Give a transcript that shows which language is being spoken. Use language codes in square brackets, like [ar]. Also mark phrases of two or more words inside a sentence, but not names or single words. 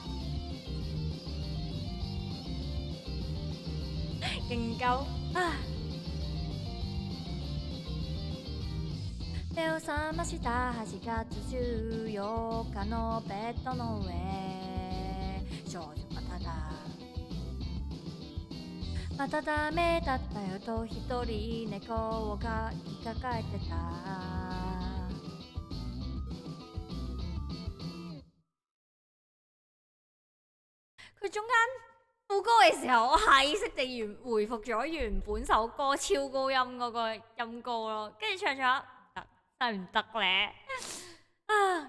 [ja] 勁夠目を覚ました8月14日のベッドの上。少女はまたダメだったよと一人猫が言いかかえてた。 [yue] 佢中間副歌嘅時候，我下意識地回復咗原本首歌超高音嗰個音高咯，跟住唱唱真係唔得咧啊！